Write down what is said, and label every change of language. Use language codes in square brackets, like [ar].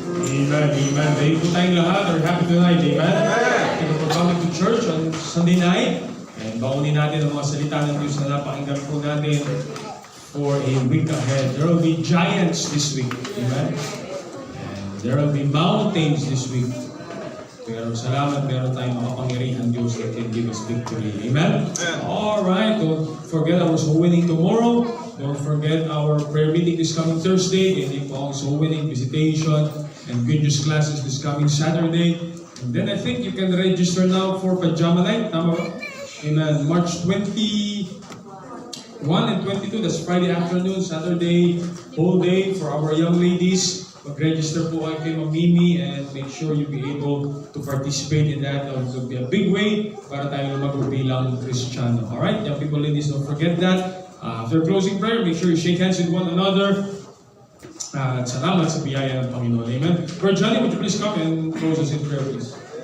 [en] Amen, amen. Thank you po tayong lahat. Are happy tonight, amen? Thank you for coming to church on Sunday night. [tl] And baunin natin ang mga salita ng Diyos na napakinggan po natin [en] for a week ahead. There will be giants this week, amen? And there will be mountains this week. [tl] Pero salamat, meron tayong makapangyarihan Diyos [en] that can give us victory. Amen? Alright, don't forget our soul winning tomorrow. Don't forget our prayer meeting this coming Thursday. [tl] Hindi po ang soul winning visitation and good news classes this coming Saturday. [en] And then I think you can register now for Pajama Night. [tl] Tama ba? [en] In March 21 and 22, that's Friday afternoon, Saturday, whole day for our young ladies. [tl] Mag-register po kayo kay [en] Ma'am Mimi and make sure you'll be able to participate in that. It will be a big way [tl] para tayo lumago bilang Kristiyano. [en] Alright, young people, ladies, don't forget that. After closing prayer, make sure you shake hands with one another. [tl] At salamat sa biyaya ng Panginoon. [en] Amen. Brother Johnny, would you please come and close us in prayer, please?